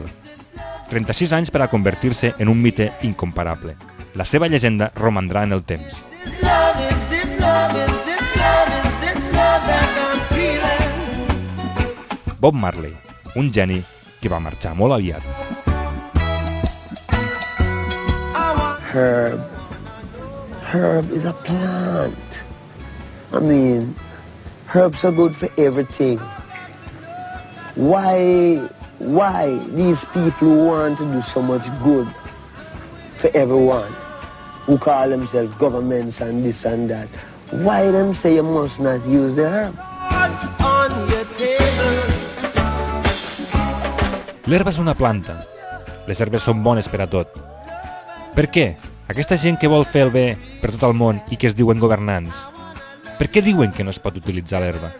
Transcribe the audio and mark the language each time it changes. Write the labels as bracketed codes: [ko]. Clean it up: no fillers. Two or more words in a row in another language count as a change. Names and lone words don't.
[ca] 36 anys per a convertir-se en un mite incomparable. La seva llegenda romandrà en el temps. Bob Marley, un geni que va marxar molt aviat. [en] Herb is a plant. I mean, herbs are good for everything. Why these people who want to do so much good for everyone, who call themselves governments and this and that, Why them say you must not use the herb? [ca] L'herba és una planta. Les herbes són bones per a tot. Per què? Aquesta gent que vol fer el bé per tot el món i que es diuen governants, per què diuen que no es pot utilitzar l'herba?